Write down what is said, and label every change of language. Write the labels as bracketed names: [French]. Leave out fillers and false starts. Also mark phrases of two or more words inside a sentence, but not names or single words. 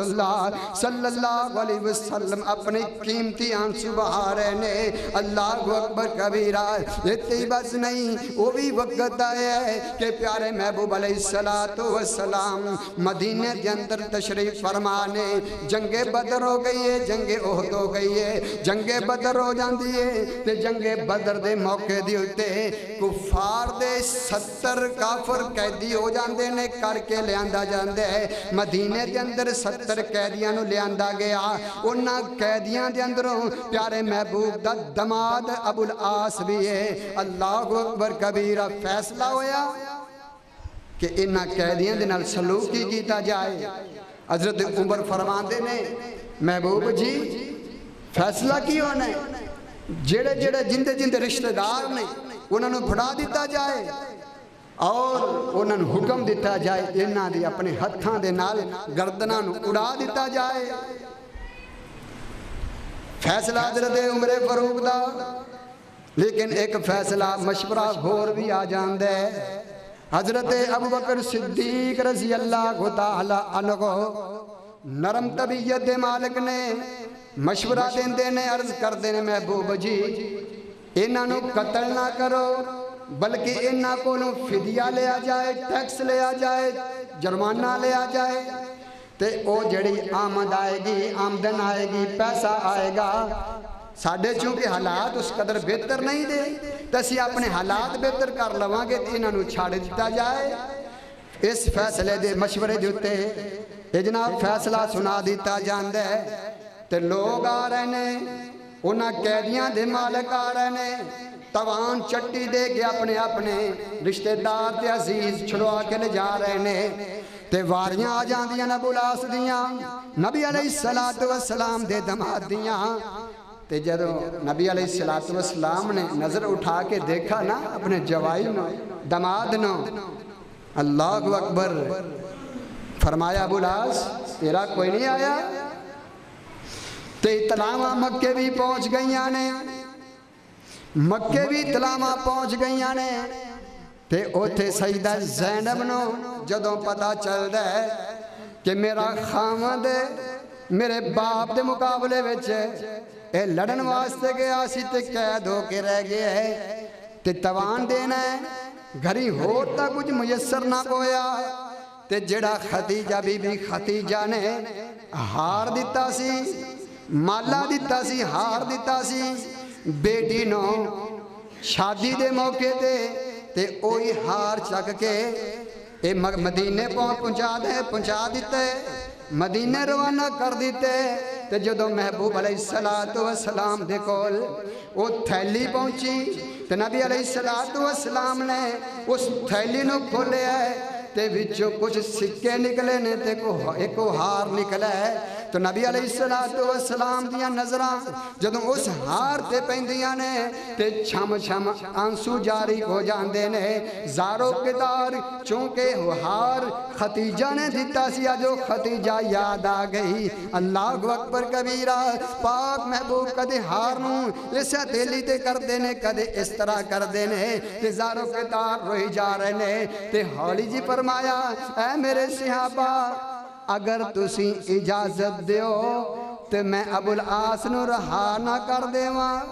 [Arabic] اللہ صلی اللہ علیہ وسلم [Punjabi] اپنے قیمتی آنسو بہا رہے نے [Arabic] اللہ اکبر کبیرہ [Punjabi] اتنی بس نہیں وہ بھی وقت آیا ہے کہ پیارے محبوب علیہ السلام مدینے کے اندر تشریف فرمانے جنگ بدر ہو گئی ہے، جنگ احد ہو گئی ہے، جنگ بدر ہو جاندی ہے تے جنگ بدر دے موقع دی ہوتے کفار دے 70 کافر قیدی ہو جاندے نے کر کے لے آندا جاندے ہے۔ مدینے کے اندر 70 قیدیاں نو لے آندا گیا، انہاں قیدیاں دے اندروں پیارے محبوب دا دماد ابو العاص بھی ہے۔ [Arabic] اللہ اکبر کبیرہ، [Punjabi] فیصلہ ہویا کہ انہاں قیدیاں دے نال سلوک کی کیتا جائے۔ حضرت عمر فرماندے نے محبوب جی فیصلہ کی ہونا ہے، جڑے جڑے جندے جندے رشتہ دار نے انہاں نو پھڑا دیتا جائے اور انہاں نو حکم دیتا جائے انہاں دی اپنے ہتھاں دے نال گردناں نو اڑا دیتا جائے۔ فیصلہ حضرت عمر فاروق دا، لیکن ایک فیصلہ مشورہ غور بھی آ جاندے ہے۔ حضرت ابوبکر صدیق [Arabic] رضی اللہ تعالی عنہ [Punjabi] نرم طبیعت دے مالک نے مشورہ دیندے نے، عرض کردے نے محبوب جی انہاں نو قتل نہ کرو بلکہ انہاں کو فدیہ لیا جائے، ٹیکس لیا جائے، جرمانہ لیا جائے تے او جڑی آمد آئے گی، آمدن آئے گی، پیسہ آئے گا، ساڑھے چونکہ حالات اس قدر بہتر نہیں دے تو اسی اپنے حالات بہتر کر لواں گے تو انہاں نو چھاڑ دیتا جائے۔ اس فیصلے دے مشورے دیتے یہ جناب فیصلہ سنا دیتا جاندے تے لوگ آ رہے نے، انہاں قیدیاں دے مالک آ رہے نے، توان چٹی دے کے اپنے اپنے رشتہ دار تے عزیز چھڑوا کے لے جا رہے نے تے واریاں آ جاندیاں ابو العاص دیاں، نبی علیہ السلام دے دماد دیاں تے جدو نبی علیہ السلام نے نظر اٹھا کے دیکھا نا اپنے جوائی نو، دماد نو، [Arabic] اللہ اکبر، [Punjabi] فرمایا ابو العاص تیرا کوئی نہیں آیا؟ تے اطلاعاں مکے بھی پہنچ گئیاں نے، مکے بھی اطلاعاں پہنچ گئیاں نے تے اوتھے سیدہ زینب نو جدوں پتہ چل دے کہ میرا خامد میرے باپ دے مقابلے وچ اے لڑن واسطے گیا سی تے قید ہو کے رہ گیا ہے تے توان دینا ہے، گھری ہوتا کچھ میسر نہ ہویا تے جڑا خدیجہ بی بی خدیجہ نے ہار دیتا سی، مالا دیتا سی، ہار دیتا سی بیٹی نو شادی دے موقع تے اوہی ہار چک کے اے مدینے پہنچا دیتے، مدینے روانہ کر دیتے تے جدو محبوب علیہ السلام دے کول وہ تھیلی پہنچی تے نبی علیہ السلام نے اس تھیلی نو کھولے ہے تے وچوں کچھ سکے نکلے نے تے ایک ہار نکلے ہے تو نبی علیہ السلام دیاں نظران جدوں اس ہار تے پہندیاں نے تے چھم چھم آنسو جاری ہو جاندے نے، زارو کدار چونکہ ہار خدیجہ نے دیتا سیا جو خدیجہ یاد آ گئی۔ [Arabic] اللہ اکبر کبیرہ، [Punjabi] پاک محبوب کدے ہار نو اس ہتھیلی تے کر دینے کدے اس طرح کر دینے تے زارو کدار روئی جا رہے نے تے ہولی جی فرمایا اے میرے صحابہ اگر تسی اجازت دیو تو میں ابو العاص نو رہا نہ کر دیواں۔